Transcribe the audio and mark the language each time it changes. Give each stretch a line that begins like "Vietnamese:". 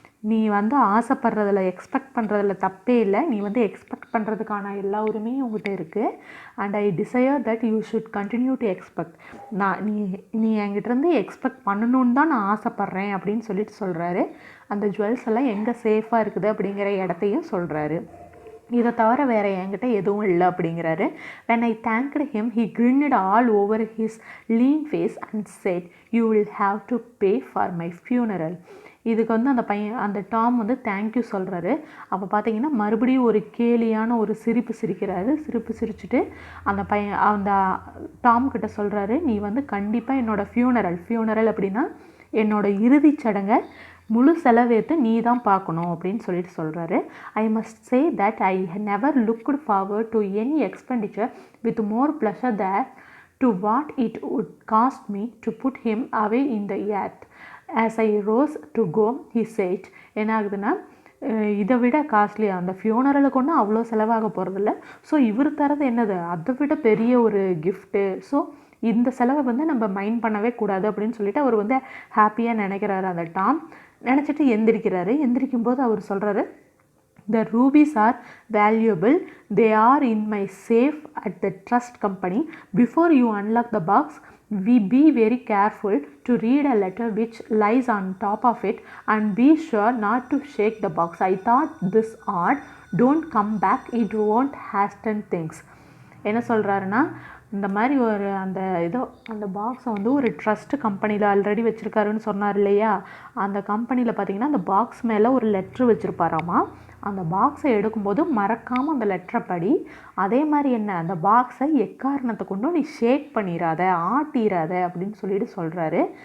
Tamil: நீ வந்து ஆசைப்படுறதில்ல, எக்ஸ்பெக்ட் பண்ணுறதில்ல தப்பே இல்லை. நீ வந்து எக்ஸ்பெக்ட் பண்ணுறதுக்கான எல்லா உரிமையும் உங்கள்கிட்ட இருக்குது.
English: And I desire that you should continue to expect.
Tamil: நீ என்கிட்டருந்து எக்ஸ்பெக்ட் பண்ணணுன்னு தான் நான் ஆசைப்பட்றேன் அப்படின்னு சொல்லிட்டு சொல்கிறாரு. அந்த ஜுவல்ஸ் எல்லாம் எங்கே சேஃபாக இருக்குது அப்படிங்கிற இடத்தையும் சொல்கிறாரு. இதை தவிர வேறு என்கிட்ட எதுவும் இல்லை அப்படிங்கிறாரு.
English: when I thanked him he grinned all over his lean face and said you will have to pay for my funeral.
Tamil: இதுக்கு வந்து அந்த டாம் வந்து தேங்க்யூ சொல்கிறாரு. அப்போ பார்த்தீங்கன்னா மறுபடியும் ஒரு கேலியான ஒரு சிரிப்பு சிரிச்சுட்டு அந்த டாம் கிட்ட சொல்கிறாரு, நீ வந்து கண்டிப்பாக என்னோடய ஃபியூனரல் அப்படின்னா என்னோடய இறுதிச் சடங்கை முழு செலவேற்று நீ தான் பார்க்கணும் அப்படின்னு சொல்லிட்டு சொல்கிறாரு.
English: I must say that I never looked forward to any expenditure with more pleasure that to what it would cost me to put him away in the earth. As I rose to go he said.
Tamil: என்ன ஆகுதுன்னா, இதை விட costly அந்த ஃபியூனரலுக்கு ஒன்றும் அவ்வளோ செலவாக போகிறதில்ல. So இவர் தரது என்னது, அதை விட பெரிய ஒரு கிஃப்ட்டு. ஸோ இந்த செலவை வந்து நம்ம மைண்ட் பண்ணவே கூடாது அப்படின்னு சொல்லிட்டு அவர் வந்து ஹாப்பியாக நினைக்கிறாரு. அந்த டாம் நினச்சிட்டு எந்திரிக்கும் போது அவர் சொல்கிறாரு,
English: the rubies are valuable, they are in my safe at the trust company. Before you unlock the box, we be very careful to read a letter which lies on top of it and be sure not to shake the box. I thought this odd, don't come back, it won't hasten things.
Tamil: என்ன சொல்கிறாருன்னா, இந்த மாதிரி ஒரு அந்த பாக்ஸை வந்து ஒரு trust கம்பெனியில் ஆல்ரெடி வச்சுருக்காருன்னு சொன்னார் இல்லையா, அந்த கம்பெனியில் பார்த்திங்கன்னா அந்த பாக்ஸ் மேலே ஒரு லெட்ரு வச்சுருப்பாராமா. அந்த பாக்ஸை எடுக்கும்போது மறக்காமல் அந்த லெட்டரை படி. அதே மாதிரி அந்த பாக்ஸை எக்காரணத்தை கொண்டும் நீ ஷேக் பண்ணிடாத, ஆட்டிடாத அப்படின்னு சொல்லிட்டு சொல்கிறாரு.